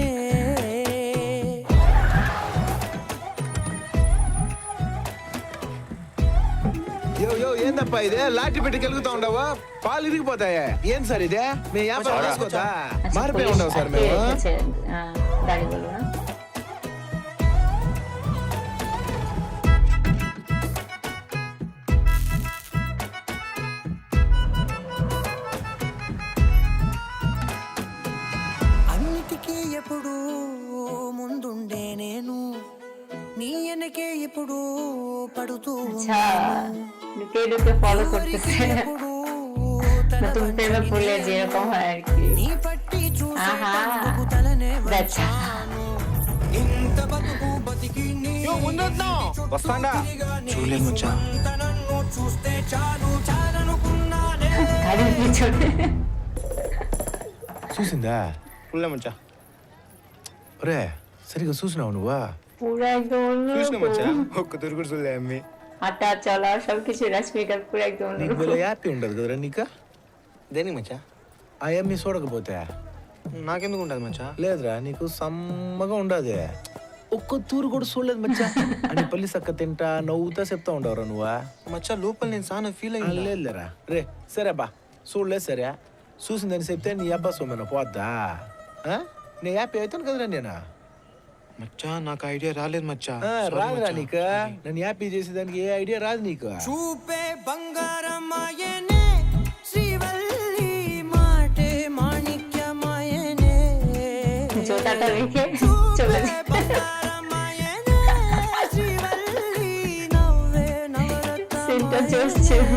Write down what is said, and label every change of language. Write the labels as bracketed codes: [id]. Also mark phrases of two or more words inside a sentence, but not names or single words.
[te] యో ఏందప్పా ఇదే లాఠీ పెట్టి కెలుగుతా ఉండవా? పాలు ఇరిగిపోతాయా? ఏం సార్ ఇదే? మేము వ్యాపారం చేసుకోవద్దా? మారిపోయి ఉండవు సార్ మేము. [bn] গাড়ি বলো না। [te] అన్నిటికీ ఎప్పుడు ముందుండే నేను, నీ వెనకే ఎప్పుడు పడుతూ [bn] আচ্ছা, লুকে লুকে ফলো করতেছে, [te] ఎప్పుడు [bn] নতুন প্রেমে পড়লে যেরকম হয় আর কি। [te] నీ పట్టి ఆహా, చూసేందుకు తలనే [en] that's [te] ఇంత బతుకు బతికి నీ యో ముందొద్దాం. వస్తాండా? చూడలేదు మచ్చా. నన్ను చూస్తే చాలు చాలనుకున్నానే. [bn] গাড়ির পিছনে। [te] చూసిందా? ఫుల్లే మచ్చా. ఒరే సరిగ్గా చూసినావు నువ్వా? [bn] পুরো একদম [te] చూసిన మచ్చా. [bn] অন্যরকম। [te] ఒక్క తిరుగుడు చూడలే అమ్మి. [bn] হাঁটা চলা সবকিছু রশ্মিকার পুরো একদম [te] నీకు [bn] অন্যরকম। [te] భలే హ్యాపీ ఉండదు కదరా నీకు? దేనికి మచ్చా? ఆ అమ్మి చూడకపోతే నాకెందుకు ఉంటుంది మచ్చా? లేదురా, నీకు సమ్మగా ఉండదు. ఒక్క తూరు కూడా చూడలేదు మచ్చా. అని పల్లి సక్క తింటా నవ్వుతా చెప్తా ఉండవరా నువ్వా? మచ్చా లోపల నేను చాలా ఫీల్ అయ్యింది. లేదులేరా. రే సరే బా, చూడలేదు సరే. చూసిందని చెప్తే నీ అబ్బా సొమ్మెన పోద్దా? నీ హ్యాపీ అవుతాను కదరా నేను. మచ్చా నాకు ఐడియా రాలేదు మచ్చా. Sorry రాదురా మచ్చా. నీకు. నన్ను హ్యాపీ చేసేదానికి ఏ ఐడియా రాదు నీకు. చూపే బంగారం ఆయనే శ్రీవల్లి, మాటే మాణిక్యమాయనే, [bn] জোতাটা রেখে চলে যায়। [te] బంగారం ఆయనే శ్రీవల్లి, నవ్వే [bn] সেন্টটা চলছে।